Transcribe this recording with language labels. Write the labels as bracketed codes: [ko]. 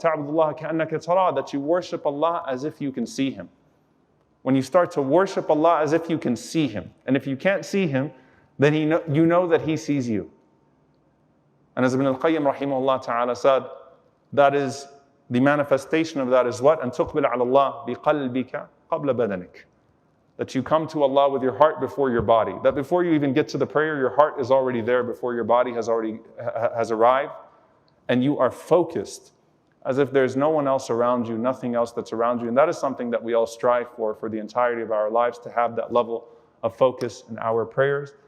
[en] That you worship Allah as if you can see Him. When you start to worship Allah as if you can see Him, and if you can't see Him, then you know that He sees you. And as Ibn al-Qayyim rahimahullah ta'ala said, that is, the manifestation of that is what? [ar] أن تقبل على الله بقلبك قبل بدنك. [en] That you come to Allah with your heart before your body. That before you even get to the prayer, your heart is already there before your body has arrived. And you are focused as if there's no one else around you, nothing else that's around you. And that is something that we all strive for the entirety of our lives, to have that level of focus in our prayers.